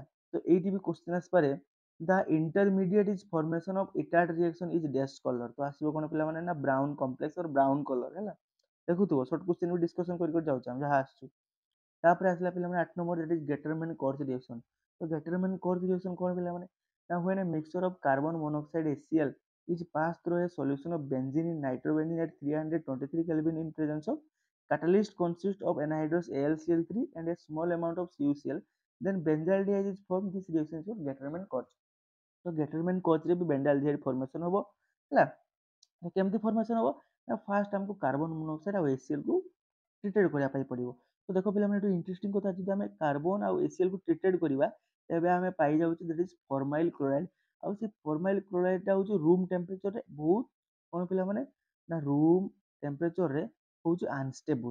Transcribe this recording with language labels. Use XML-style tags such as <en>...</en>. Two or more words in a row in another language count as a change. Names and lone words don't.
<or>ତ ଏଇଠି ବି କ୍ୱେଶ୍ଚିନ୍ ଆସିପାରେ,</or> <en>the intermediate is formation of Etard reaction is dash colour.</en> <or>ତ ଆସିବ କ'ଣ ପିଲାମାନେ, ନା</or> <en>brown complex or brown colour</en> <or>ହେଲା। ଦେଖୁଥିବ</or> <en>short question</en> <or>ବି ଡିସ୍କସନ କରି ଯାଉଛେ ଆମେ ଯାହା ଆସୁଛୁ। ତାପରେ ଆସିଲା ପିଲାମାନେ 8 ନମ୍ବର,</or> <en>that is Gattermann Koch reaction.</en> <or>ତ ଗେଟରମ୍ୟାନ କର୍ଜ ରିଏକ୍ସନ କ'ଣ ପିଲାମାନେ, ନା</or> <en>when a mixture of carbon monoxide HCl is passed through a solution of benzene in nitrobenzene at 323 Kelvin in presence of catalyst consists of anhydrous AlCl3 and a small amount of CuCl, then benzaldehyde is formed। This reaction is called Gattermann Koch।</en> <or>तो Gattermann Koch रे भी</or> <en>benzaldehyde formation</en> <or>होबो ହେଲା। କେମିତି ଫର୍ମେସନ ହବ, ନା ଫାଷ୍ଟ ଆମକୁ</or> <en>carbon monoxide</en> <or>ଆଉ HCl କୁ ଟ୍ରିଟେଡ୍ କରିବା ପାଇଁ ପଡ଼ିବ। ତ ଦେଖ ପିଲାମାନେ ଏଠି ଇଣ୍ଟରେଷ୍ଟିଂ କଥା, ଯଦି ଆମେ କାର୍ବନ ଆଉ HCl କୁ ଟ୍ରିଟେଡ୍ କରିବା ତେବେ ଆମେ ପାଇଯାଉଛୁ</or> <en>that is formyl chloride.</en> <or>ଆଉ ସେ</or> <en>formyl chlorideଟା</en> <or>ହଉଛି</or> <en>room temperatureରେ</en> <or>ବହୁତ କ'ଣ ପିଲାମାନେ, ନା</or> <en>room temperatureରେ</en> <or>ହଉଛି ଅନଷ୍ଟେବୁଲ।</or>